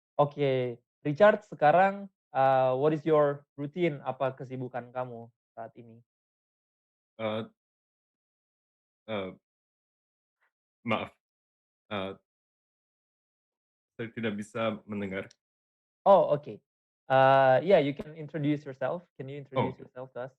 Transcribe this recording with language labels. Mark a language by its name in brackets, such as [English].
[English] Oke, Richard sekarang, what is your routine? [Indonesian] Apa kesibukan kamu saat ini? Eee eee, maaf, eee, saya tidak bisa mendengar. [English] Oh, oke. Yeah, you can introduce yourself. Can you Oh, introduce yourself to us?